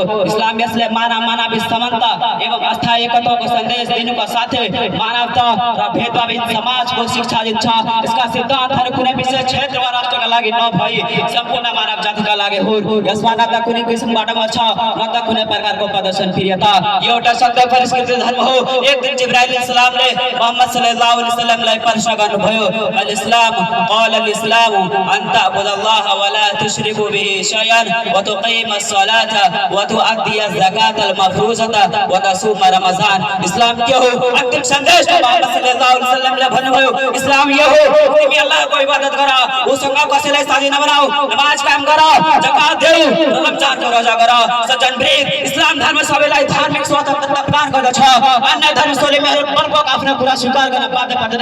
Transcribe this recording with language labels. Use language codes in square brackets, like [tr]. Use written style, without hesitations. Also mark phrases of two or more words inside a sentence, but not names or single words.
[ne] इस्लाम यसले मानवीय समानता एवं अस्थायी एकताको सन्देश दिनुका साथै मानवता र भेदभावहीन समाजको शिक्षा दिन्छ। यसका सिद्धान्तहरू कुनै विशेष क्षेत्र वा राष्ट्रका लागि नभई सम्पूर्ण मानव जातिका लागि हो। यसमा न त कुनै किसिमबाट छ, न त कुनै प्रकारको प्रदर्शन प्रियता। यो एउटा सत्य परिष्कृत धर्म हो। एक दिन जिब्राइल अलैहिस्सलामले मोहम्मद [ar] صلى الله عليه وسلم [ne] प्रश्न गर्नुभयो, [ar] الإسلام قال الإسلام أن تعبد الله ولا تشرك به شيئا وتقيم الصلاة وتؤدي الزكاة المفروضة وتصوم رمضان. [ne] इस्लाम क्या हो? अंतिम संदेश मोहम्मद [ar] सल्लल्लाहु अलैहि वसल्लमले [ne] भन्नुभयो, इस्लाम यो हो, तिमी अल्लाहको इबादत गर, उसँग कसैलाई साथी नबनाऊ, नमाज कायम गर, जकात देऊ, रमजानको रोजा गर। सज्जन वृन्द, इस्लाम धर्म सबैलाई धार्मिक स्वतन्त्रता प्रदान गर्दछ। अन्य धर्मशैलीहरू बलपूर्वक आफ्नो कुरा स्वीकार गर्न बाध्य पर्दैन।